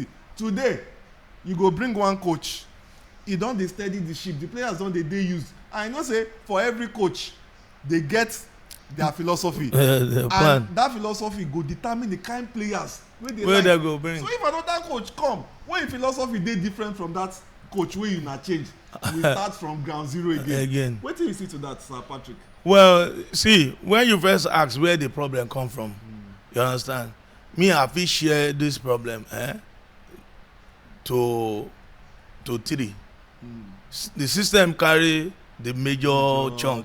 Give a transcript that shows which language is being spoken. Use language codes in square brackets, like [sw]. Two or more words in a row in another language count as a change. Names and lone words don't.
[pcm] Today you go bring one coach, e don dey steady the ship, the players don dey used, and you know say for every coach they get their philosophy, and that philosophy go determine the kind players wey they go bring. So if another coach come wey im philosophy dey different from that coach wey una change, we start from ground zero again. Wetin you see to that, Sir Patrick? Well, see, when you first ask where the problem come from, you understand, me I fit share this problem to three. The system carry the major chunk.